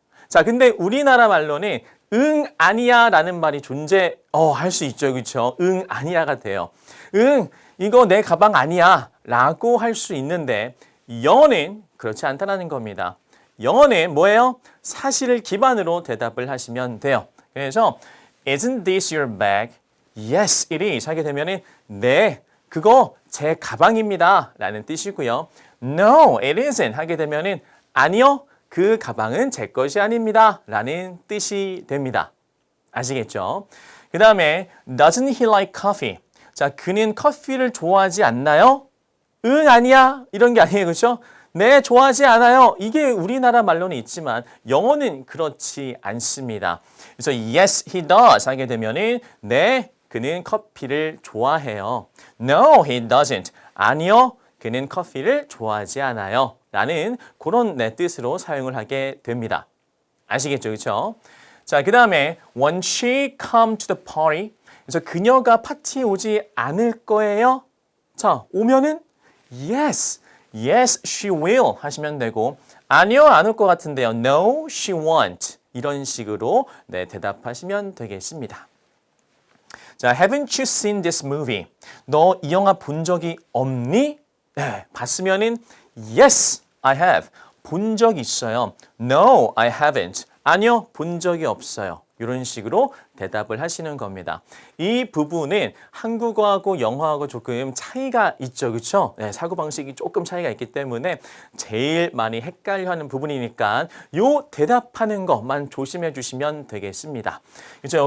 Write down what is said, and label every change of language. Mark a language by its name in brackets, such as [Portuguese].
[Korean] 자, 근데 우리나라 말로는 응, 아니야 라는 말이 할 수 있죠. 그렇죠? 응, 아니야가 돼요. 응, 이거 내 가방 아니야 라고 할 수 있는데 영어는 그렇지 않다는 겁니다. 영어는 뭐예요? 사실을 기반으로 대답을 하시면 돼요. 그래서 [English] Isn't this your bag? Yes, it is. [Korean] 하게 되면은 네, 그거 제 가방입니다. 라는 뜻이고요. [English] No, it isn't. [Korean] 하게 되면은 아니요, 그 가방은 제 것이 아닙니다. 라는 뜻이 됩니다. 아시겠죠? 그 다음에 [English] Doesn't he like coffee? [Korean] 자, 그는 커피를 좋아하지 않나요? 응, 아니야. 이런 게 아니에요. 그렇죠? 네, 좋아하지 않아요. 이게 우리나라 말로는 있지만 영어는 그렇지 않습니다. 그래서 [English] yes, he does [Korean] 하게 되면은 네, 그는 커피를 좋아해요. [English] No, he doesn't. [Korean] 아니요, 그는 커피를 좋아하지 않아요. 라는 그런 뜻으로 사용을 하게 됩니다. 아시겠죠? 그렇죠? 자, 그 다음에 [English] Won't she come to the party? [Korean] 그래서 그녀가 파티에 오지 않을 거예요? 자, 오면은 [English] yes, yes, she will [Korean] 하시면 되고 아니요, 안 올 것 같은데요. [English] No, she won't. [Korean] 이런 식으로 네, 대답하시면 되겠습니다. 자, [English] haven't you seen this movie? [Korean] 너 이 영화 본 적이 없니? 네, 봤으면은 [English] yes, I have. [Korean] 본 적 있어요. [English] No, I haven't. [Korean] 아니요, 본 적이 없어요. 이런 식으로 대답을 하시는 겁니다. 이 부분은 한국어하고 영어하고 조금 차이가 있죠. 그렇죠? 네, 사고방식이 조금 차이가 있기 때문에 제일 많이 헷갈려하는 부분이니까 요 대답하는 것만 조심해 주시면 되겠습니다. 그렇죠?